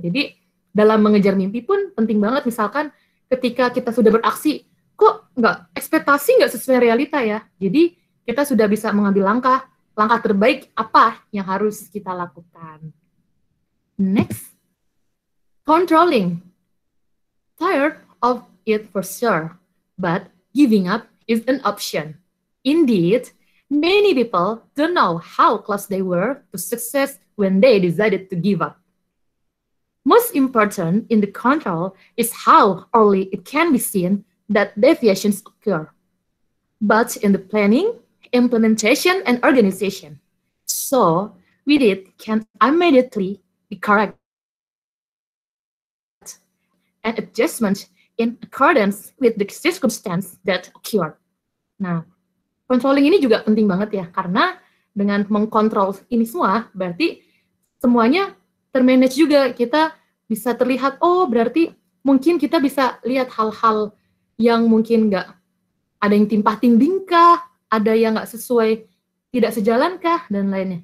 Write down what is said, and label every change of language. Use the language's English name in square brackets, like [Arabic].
[Indonesian] Jadi, dalam mengejar mimpi pun penting banget, misalkan ketika kita sudah beraksi, kok ekspektasi nggak sesuai realita ya. Jadi, kita sudah bisa mengambil langkah terbaik apa yang harus kita lakukan. [English] Next, controlling. Tired of it for sure, but giving up is an option. Indeed, many people don't know how close they were to success when they decided to give up. Most important in the control is how early it can be seen that deviations occur. But in the planning, implementation, and organization, so with it can immediately be correct and adjustment in accordance with the circumstance that occur. [Indonesian] Nah, controlling ini juga penting banget ya, karena dengan mengkontrol ini semua, berarti semuanya termanage juga. Kita bisa terlihat, berarti mungkin kita bisa lihat hal-hal yang mungkin nggak ada yang timpah tindih kah, ada yang nggak sesuai, tidak sejalan kah, dan lainnya.